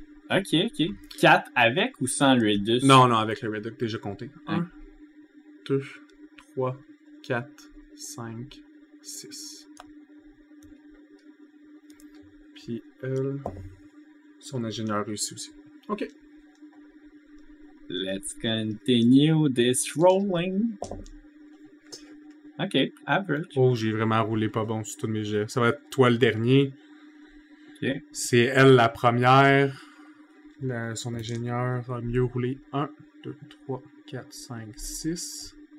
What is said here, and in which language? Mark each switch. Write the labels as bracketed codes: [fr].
[fr] Ok. 4 avec ou sans le Redus? Non, avec le Reduct déjà compté. Hein? 1, 2, 3, 4, 5, 6. Puis elle... Son ingénieur réussi aussi. Ok. [en] Let's continue this rolling. Ok, average. [fr] Oh, j'ai vraiment roulé pas bon sur tous mes jets. Ça va être toi le dernier. Ok. C'est elle la première. Son ingénieur a mieux roulé. 1, 2, 3, 4, 5, 6.